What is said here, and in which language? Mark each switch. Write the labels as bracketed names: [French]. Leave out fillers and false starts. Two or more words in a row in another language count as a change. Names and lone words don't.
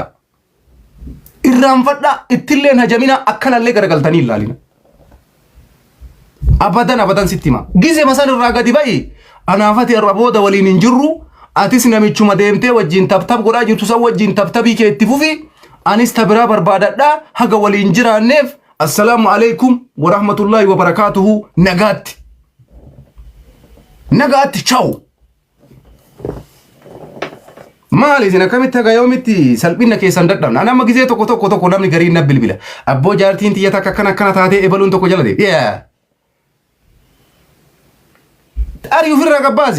[Oromo] Irraanfadha ittilleen hajamina akkanallee garagaltanii ilaalina. Abadan sitti hima. Gizee masan irraa gadi ba'i. Anaafati irra booda waliin hin jirru. Atis namichuma deemtee wajjin tabtab godhaa jirtu san wajjin tabtabii kee itti fufi. Anis tabiraa barbaadadhaa haga waliin jiraanneef. [Arabic] السلام عليكم ورحمة الله وبركاته. [Oromo] Nagaatti. Nagaatti ciao. Maali isin akkamitti haga yoomitti salphina keessan dadhabna. Ana amma gizee tokko namni gariin na bilbila. Abboo jaartiin tiyya takka akkana taatee ebaluun tokko jala deebi. Ari ofirraa gabbaasi.